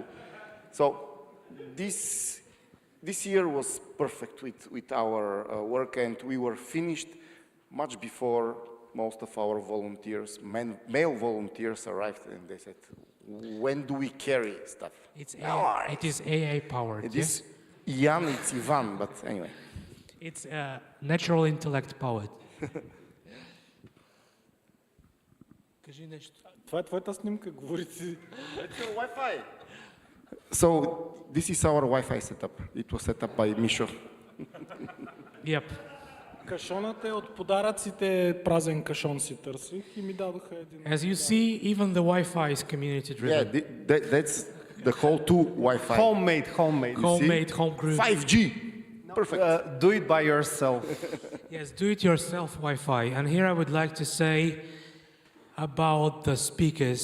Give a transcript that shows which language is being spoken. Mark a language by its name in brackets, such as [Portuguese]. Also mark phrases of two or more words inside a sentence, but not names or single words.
[English] So this year was perfect with our work, and we were finished much before most of our volunteers, male volunteers, arrived, and they said, when do we carry stuff? It is AI powered. It Yes? is Ian, it's Ivan, but anyway. It's natural intellect powered. [Bulgarian] Кажи нещо. Това е твоята снимка, говори си. [English] Wi-Fi. So this is our Wi-Fi setup. It was set up by Misho. Yep. [Bulgarian] Кашонът е от подаръците, празен кашон си търсих и ми дадоха един. [English] As you see, even the Wi-Fi is community driven. Yeah, that's the whole two Wi-Fi. Homemade. Homemade, home group. 5G. Perfect. Do it by yourself. Yes, do it yourself Wi-Fi. And here I would like to say about the speakers.